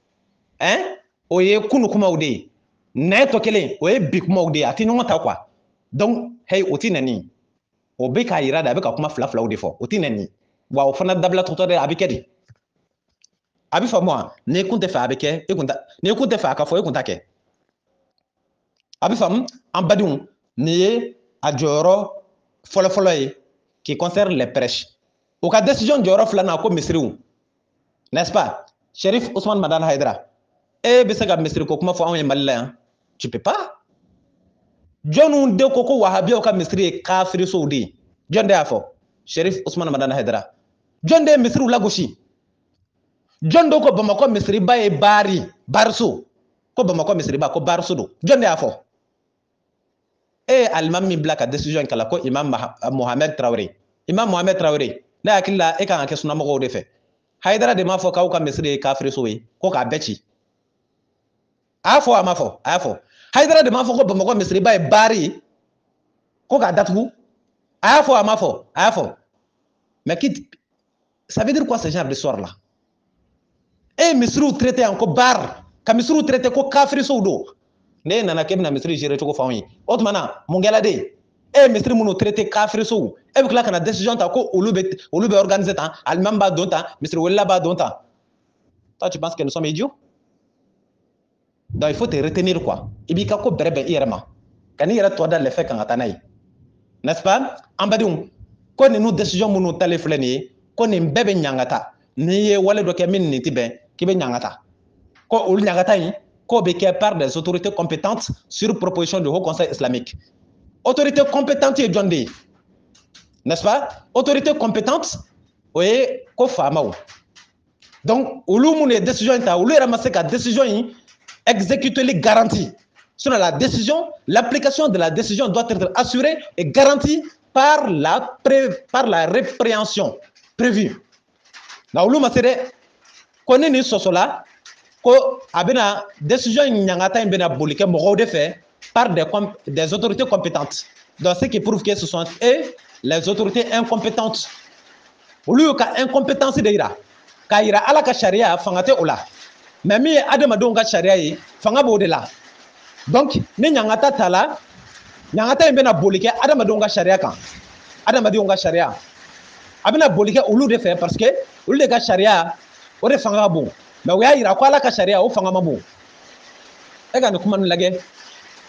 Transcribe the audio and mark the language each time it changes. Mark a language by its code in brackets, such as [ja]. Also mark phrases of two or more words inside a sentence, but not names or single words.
[bm] o ye kunu kumaw de ye nɛn tɔ kelen o ye bi kumaw de ye a tɛ ɲɔgɔn ta [fr] quoi donc [bm] hey o tɛ nɛni o bɛ k'a yira de a bɛ ka kuma fila filaw de fɔ o tɛ nɛni wa o fana dabila tɔtɔ dɛ a bɛ kɛ de a bɛ faamu wa n'i kun tɛ fɛ a bɛ kɛ e kun ta n'i kun tɛ fɛ a ka fɔ e kun ta kɛ a bɛ faamu an badenw nin ye a jɔyɔrɔ fɔlɔfɔlɔ ye [fr] qui concerne les prêches [bm] o ka décision jɔyɔrɔ filanan ko misiriw [fr] n'est-ce pas [bm] Cherif Ousmane Madani Haidara e bɛ se ka misiri ko kuma fɔ anw ye Mali la yan [fr] tu peux pas [bm] jɔnw de ko wahabiyaw ka misiri ye kafirisow de ye jɔn de y'a fɔ Cherif Ousmane Madani Haidara jɔn de ye misiriw lagosi jɔn do ko Bamakɔ misiriba ye bariso ko Bamakɔ misiriba ko bariso don jɔn de y'a fɔ e ye alimami min bila ka décision kala ko imam Mohamed Traoré ne hakili la e kan ka kɛ sunnamɔgɔw de fɛ Haidara de m'a fɔ k'aw ka misiri ye kafiriso ye ko k'a bɛɛ ci a y'a fɔ a ma fɔ a y'a fɔ Haidara de m'a fɔ ko Bamakɔ misiriba ye bari ko k'a datugu a y'a fɔ a ma fɔ a y'a fɔ [fr] mais ça veut dire quoi ce genre d'histoire là [bm] e misiriw traité yan ko bar ka misiriw traité ko kafirisow don ne nana k'e bɛna misiri gérer cogo fɔ anw ye o tuma na mun kɛla de e ye misiri minnu traité kafirisow e bɛ tila ka na décision ta ko olu bɛ organiser tan alimami b'a don tan misiri welela b'a don tan [fr] toi tu penses que nous sommes idiots donc il faut te retenir quoi [bm] i b'i ka ko bɛrɛbɛn i yɛrɛ ma ka n'i yɛrɛ tɔ da lɛfɛ kan ka taa n'a ye [fr] n'est-ce pas [bm] an badenw ko ninnu décision minnu talen filɛ nin ye ko nin bɛɛ bɛ ɲangata n'i ye wale dɔ kɛ min nin tɛ bɛn k'i bɛ ɲangata ko olu ɲangata in ko bɛ kɛ [fr] par des autorités compétentes sur proposition du Haut Conseil islamique autorité compétente [bm] ye jɔn de ye [fr] n'est-ce pas autorité compétente [bm] o ye ko faamaw donc olu minnu ye décision in ta olu yɛrɛ ma se ka décision in exécuteli [fr] garantie sinon l'application de la décision doit être assurée et garantie par la répréhension prévue [bm] na olu ma se dɛ ko ni nin sɔsɔla ko a bɛna décision ɲangata in bɛna boli kɛ mɔgɔw de fɛ [fr] par des autorités compétentes donc ce qui prouve que ce sont les autorités incompétentes [bm] olu y'u ka incompétence de yira k'a yira ala ka sariya fanga tɛ o la mais min ye adamadenw ka sariya ye fanga b'o de la donc ni ɲangata t'a la ɲangata in bɛna boli kɛ adamadenw ka sariya kan adamadenw ka sariya a bɛna boli kɛ olu de fɛ [fr] parce que [bm] olu de ka sariya o de fanga ka bon mais o y'a yira ko ala ka sariya o fanga ma bon e ka nin kuma nin lajɛ